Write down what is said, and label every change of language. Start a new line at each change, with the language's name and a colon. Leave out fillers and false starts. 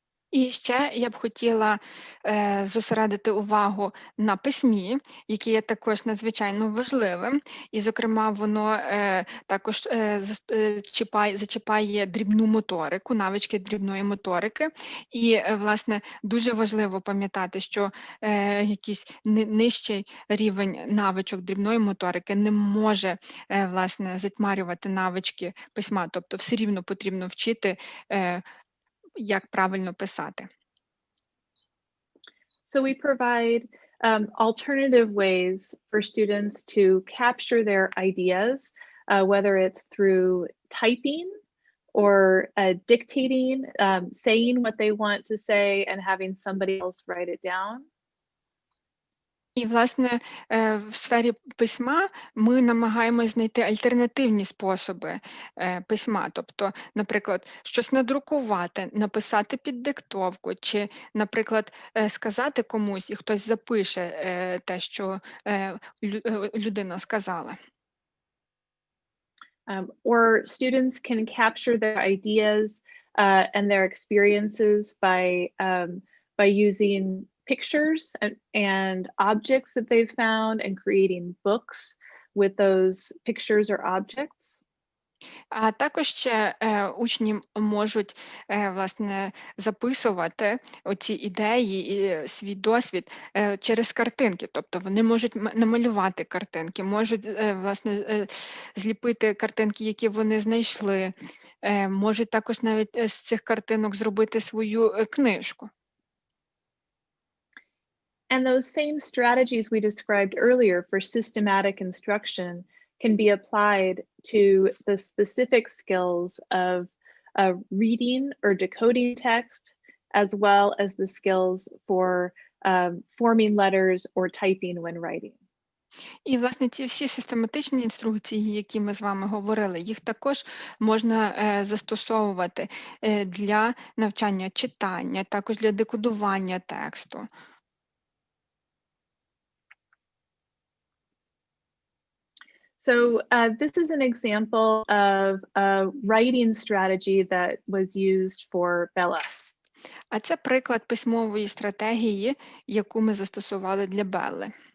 Ukrainian: І ще я б хотіла зосередити увагу на письмі, яке є також надзвичайно важливим. І, зокрема, воно також зачіпає дрібну моторику, навички дрібної моторики. І, власне, дуже важливо пам'ятати, що якийсь нижчий рівень навичок дрібної моторики не може, власне, затьмарювати навички письма. Тобто все рівно потрібно вчити як правильно писати.
English: So we provide alternative ways for students to capture their ideas, whether it's through typing or dictating, saying what they want to say and having somebody else write it down.
Ukrainian: І, власне, в сфері письма ми намагаємось знайти альтернативні способи письма. Тобто, наприклад, щось надрукувати, написати під диктовку, чи, наприклад, сказати комусь, і хтось запише те, що людина сказала.
English: Or students can capture their ideas and their experiences by using pictures and objects that they've found and creating books with those pictures or objects.
Ukrainian: А також ще учні можуть, власне, записувати оці ідеї і свій досвід через картинки. Тобто вони можуть намалювати картинки, можуть, власне, зліпити картинки, які вони знайшли, можуть також навіть з цих картинок зробити свою книжку.
English: And those same strategies we described earlier for systematic instruction can be applied to the specific skills of reading or decoding text, as well as the skills for forming letters or typing when writing.
Ukrainian: І, власне, ці всі систематичні інструкції, які ми з вами говорили, їх також можна застосовувати для навчання читання, також для декодування тексту.
English: So this is an example of a writing strategy that was used for Bella.
Ukrainian: А це приклад письмової стратегії, яку ми застосували для Белли.